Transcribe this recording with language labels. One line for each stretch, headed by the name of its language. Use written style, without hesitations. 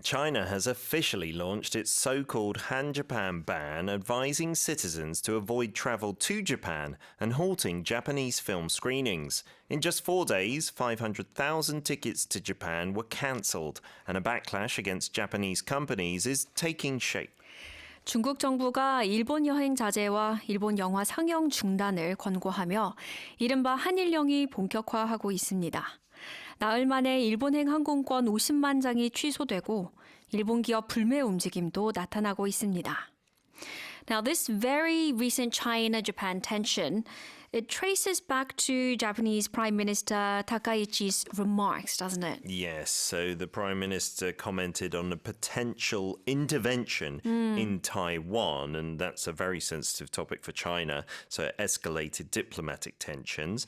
English: China has officially launched its so-called Han Japan ban, advising citizens to avoid travel to Japan and halting Japanese film screenings. In just 4 days, 500,000 tickets to Japan were cancelled, and a backlash against Japanese companies is taking shape.
Korean: 중국 정부가 일본 여행 자제와 일본 영화 상영 중단을 권고하며 이른바 한일령이 본격화하고 있습니다. 나흘 만에 일본행 항공권 50만 장이 취소되고 일본 기업 불매 움직임도 나타나고 있습니다.
English: Now, this very recent China-Japan tension, it traces back to Japanese Prime Minister Takaichi's remarks, doesn't it? Yes, so the Prime Minister commented on a potential intervention in Taiwan, and that's a very sensitive topic for China, so it escalated diplomatic tensions.